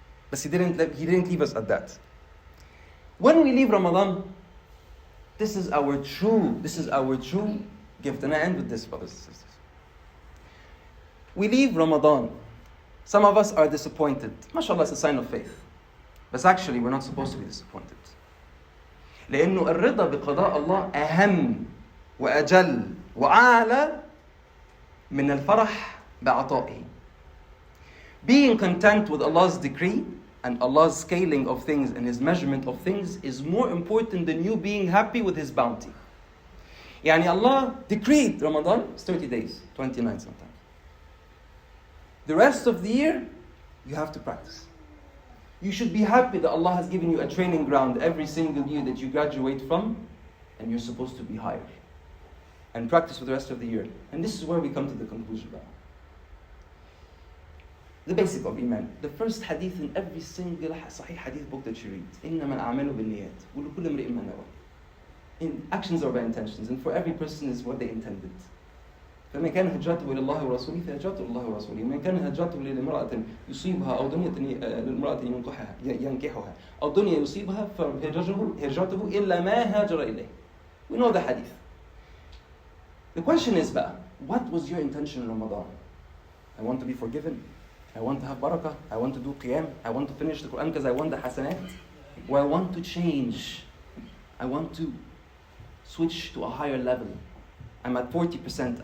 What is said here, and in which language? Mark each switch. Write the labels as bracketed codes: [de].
[en] But He didn't leave us at that. When we leave Ramadan, this is our true gift. And I end with this, brothers and sisters. We leave Ramadan. Some of us are disappointed. MashaAllah, it's a sign of faith. But actually, we're not supposed to be disappointed. [ar] لأنه الرضا بقضاء الله أهم وأجل وأعلى من الفرح بعطائه. [en] Being content with Allah's decree and Allah's scaling of things and His measurement of things is more important than you being happy with His bounty. Yani Allah decreed Ramadan is 30 days, 29 sometimes. The rest of the year, you have to practice. You should be happy that Allah has given you a training ground every single year that you graduate from, and you're supposed to be higher. And practice for the rest of the year. And this is where we come to the conclusion. The basic of Iman. The first hadith in every single Sahih hadith book that you read. [ar] إِنَّمَا الْأَعْمَالُ بِالنِّيَّاتِ وَلِكُلِّ امْرِئٍ مَا نَوَى. [en] Actions are by intentions, and for every person is what they intended. [ar] فمن كان هجرته إلى الله ورسوله فهجرته إلى الله ورسوله. ومن كان هجرته لامرأة يصيبها أو دنيا لامرأة ينكحها أو دنيا يصيبها فهجرته إلا ما هاجر إليه. [en] We know the hadith. The question is, what was your intention in Ramadan? I want to be forgiven. I want to have barakah. I want to do qiyam. I want to finish the Quran because I want the hasanat. Or I want to change. I want to switch to a higher level. I'm at 40%.